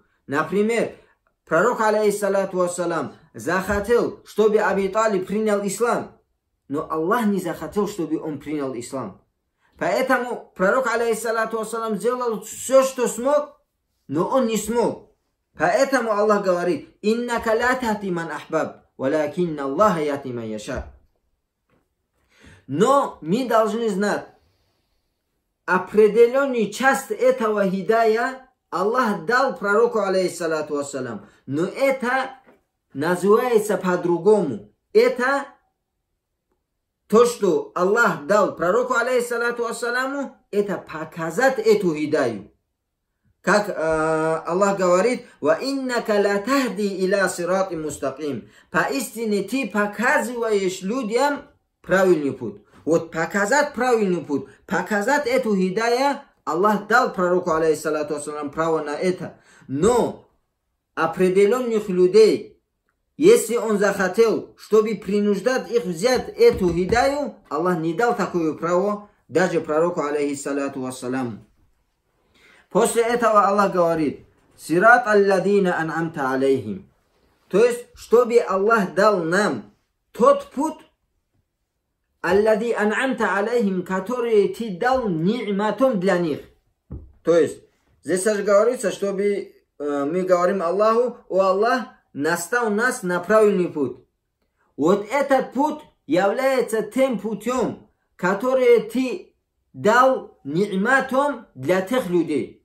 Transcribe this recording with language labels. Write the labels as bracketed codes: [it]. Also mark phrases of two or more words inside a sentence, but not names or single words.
[ru] Например, пророк, [ar] عليه الصلاة والسلام, [ru] захотел, чтобы Аби Талиб принял ислам. Но Аллах не захотел, чтобы он принял ислам. Поэтому пророк, [ar] عليه الصلاة والسلام, [ru] сделал все, что смог, но он не смог. Поэтому Аллах говорит, [ar] «إنك لا تهدي من أحببت ولكن الله يهدي من يشاء». [ru] Но мы должны знать, определенную часть этого хидая Аллах дал пророку, [ar] عليه الصلاة والسلام. [ru] Но это называется по-другому. Это то, что Аллах дал пророку, [ar] عليه الصلاة والسلام, [ru] это показать эту хидаю. Как Аллах говорит, [ar] «وإنك لتهدي إلى صراط مستقيم». [ru] Поистине ты показываешь людям правильный путь. Вот показать правильный путь, показать эту хидая, Аллах дал пророку, [ar] عليه الصلاة والسلام, [ru] право на это. Но определенных людей, если он захотел, чтобы принуждать их взять эту хидаю, Аллах не дал такое право даже пророку, [ar] عليه الصلاة والسلام. [ru] После этого Аллах говорит: [ar] «صراط الذين أنعمت عليهم». [ru] То есть, чтобы Аллах дал нам тот путь, [ar] الذي أنعمت عليهم, [ru] который ты дал ни'матом для них. То есть, здесь же говорится, чтобы мы говорим Аллаху: «О Аллах, настал нас на правильный путь». Вот этот путь является тем путем, который ты дал ни'матом для тех людей.